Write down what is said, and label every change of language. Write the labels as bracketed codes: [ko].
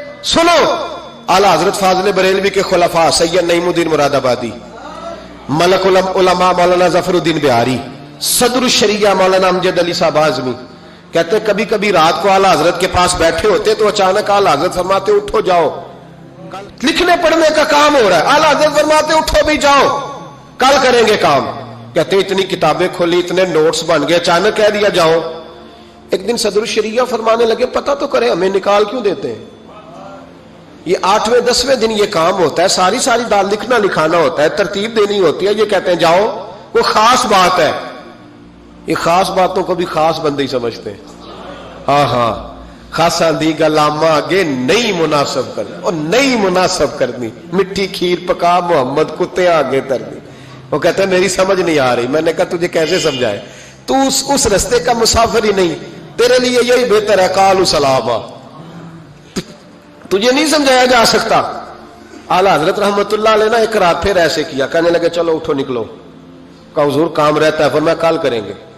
[ur] سنو اعلی حضرت فاضل بریلوی کے خلفاء سید نعیم الدین مراد آبادی، ملک العلماء مولانا ظفر الدین بہاری، صدر الشریعہ مولانا امجد علی صاحب اعظمی کہتے کبھی کبھی رات کو اعلی حضرت کے پاس بیٹھے ہوتے تو اچانک اعلی حضرت فرماتے اٹھو جاؤ، لکھنے پڑھنے کا کام ہو رہا ہے. اعلی حضرت فرماتے اٹھو بھی جاؤ، کل کریں گے کام. کہتے اتنی کتابیں کھولی، اتنے نوٹس بن گئے، اچانک کہہ دیا جاؤ. ایک دن صدر الشریعہ فرمانے لگے پتہ تو کرے ہمیں نکال کیوں دیتے ہیں؟ یہ 8ویں 10ویں دن یہ کام ہوتا ہے، ساری دال لکھنا لکھانا ہوتا ہے، ترتیب دینی ہوتی ہے. یہ کہتے ہیں جاؤ، وہ خاص بات ہے. یہ خاص باتوں کو بھی خاص بندے ہی سمجھتے ہیں. [pa] ہاں خاصا دی گلاما آگے نہیں مناسب کرنا، اور نہیں مناسب کرنی. مٹھی کھیر پکا محمد کتے آگے ترنی. [ur] وہ کہتے ہیں میری سمجھ نہیں آ رہی. میں نے کہا تجھے کیسے سمجھائے؟ تو اس رستے کا مسافر ہی نہیں، تیرے لیے یہی بہتر ہے [ar] قالوا سلاما. [ur] تجھے نہیں سمجھایا جا سکتا. اعلی حضرت رحمت اللہ علیہ نے ایک رات پھر ایسے کیا، کہنے لگے چلو اٹھو نکلو. کہا حضور کام رہتا ہے. فرمایا کل کریں گے.